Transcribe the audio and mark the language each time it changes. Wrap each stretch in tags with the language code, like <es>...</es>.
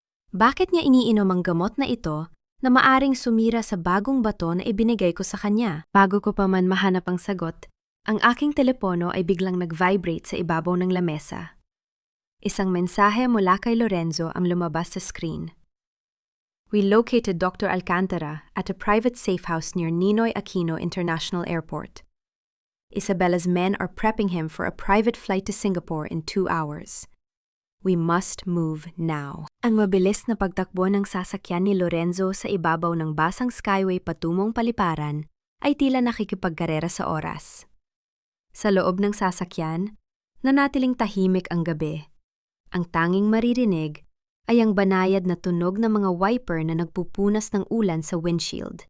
<tl>Bakit niya iniinom ang gamot na ito na maaring sumira sa bagong bato na ibinigay ko sa kanya? Bago ko pa man mahanap ang sagot, ang aking telepono ay biglang nag-vibrate sa ibabaw ng lamesa. Isang mensahe mula kay Lorenzo ang lumabas sa screen.</tl> <en>We located Dr. Alcantara at a private safe house near Ninoy Aquino International Airport. Isabella's men are prepping him for a private flight to Singapore in 2 hours. We must move now.</en> <tl>Ang mabilis na pagtakbo ng sasakyan ni Lorenzo sa ibabaw ng basang skyway patungong paliparan ay tila nakikipagkarera sa oras. Sa loob ng sasakyan, nanatiling tahimik ang gabi. Ang tanging maririnig ay ang banayad na tunog ng mga wiper na nagpupunas ng ulan sa windshield.</tl>